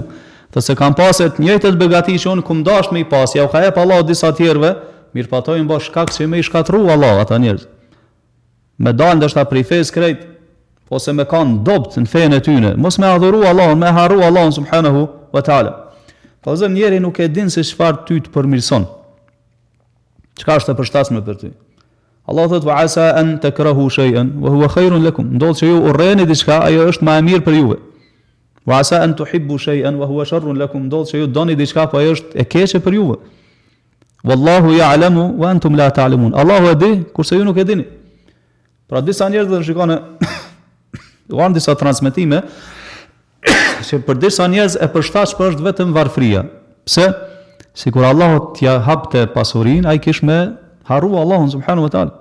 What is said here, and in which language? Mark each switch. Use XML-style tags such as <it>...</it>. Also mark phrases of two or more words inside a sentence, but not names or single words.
<sq>Thot se kam pasur të njëjtat begati që unë kum dash me i pas, ja u ka jep Allahu disa tjerëve, mirë pa ato i mbash shkak se me i shkatru Allah ata njerëz. Me dalë ndoshta prej fesë krejt, ose me kanë dobt në fenë e tyne, mos me adhuru Allahun, me harru Allahun</sq> <ar>سبحانه وتعالى.</ar> <sq>Po zë njeri nuk e din se çfarë ty të përmirëson. Çka është e përshtatshme për ty?</sq> <ar>Allah thot وعسى أن تكرهوا شيئا وهو خير لكم.</ar> <sq>Ndodh që ju urreni diçka, ajo është më e mirë për juve.</sq> <ar>وعسى أن تحبوا شيئا وهو شر لكم.</ar> <sq>Ndodh që ju doni diçka, po ajo është e keqe për juve.</sq> <ar>والله يعلم وأنتم لا تعلمون.</ar> <sq>Allahu e di, kurse ju nuk e dini. Pra disa njerëz do shikojnë Uan disa transmetime që për disa njerëz e përshtatshme është vetëm varfria. Pse? Sikur Allahu t'ja hapte pasurinë, ai kish me harru Allahun</sq> <ar>سبحانه وتعالى.</ar>